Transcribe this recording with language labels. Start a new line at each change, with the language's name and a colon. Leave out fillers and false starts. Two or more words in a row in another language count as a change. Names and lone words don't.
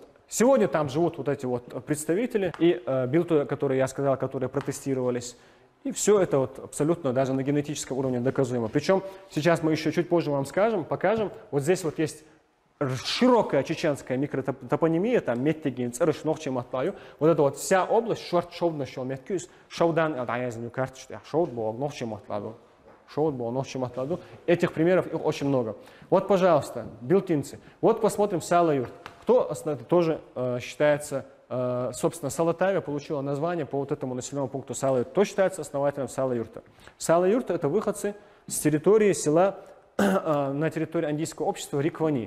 Russian: Сегодня там живут вот эти вот представители и билты, которые я сказал, которые протестировались. И все это вот абсолютно даже на генетическом уровне доказуемо. Причем сейчас мы еще чуть позже вам покажем. Вот здесь вот есть широкая чеченская микротопонимия, там Меттегин, Царышнохчи, Матлаю. Вот эта вот вся область, Шовднашел, Меткюс, Шовдан, Аязаню карточку, Шовдбо, Нохчи, Матладу. Шовдбо, Нохчи, Матладу. Этих примеров их очень много. Вот, пожалуйста, билтинцы. Вот посмотрим Сала-Юрт. Кто тоже считается, собственно, Салатавия получила название по вот этому населенному пункту Сала-Юрт. Кто считается основателем Сала-Юрта? Сала-Юрт — это выходцы с территории села на территории андийского общества Риквани.